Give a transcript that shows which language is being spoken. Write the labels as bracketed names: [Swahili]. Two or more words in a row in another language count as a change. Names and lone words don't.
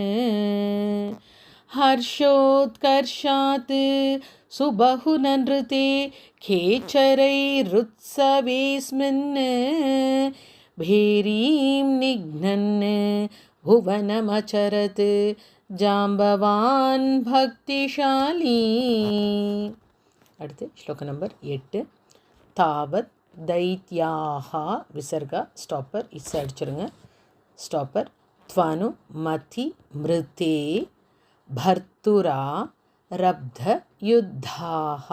[Sanskrit] हर्षोत्कर्षात् सुबहुननृते खेचरैरुत्सवेऽस्मिन् भेरीं निघ्नन् भुवनमचरत् जाम्बवान् भक्तिशाली. [Tamil] அடுத்து ஸ்லோக நம்பர் 8. [Sanskrit] तावत् दैत्याः [Tamil] விசர்கா ஸ்டாப்பர் இஸ் அடிச்சிருங்க. [Sanskrit] ஸ்டாப்பர் त्वनु मति मृते भर्तुरा रब्ध युद्धाः.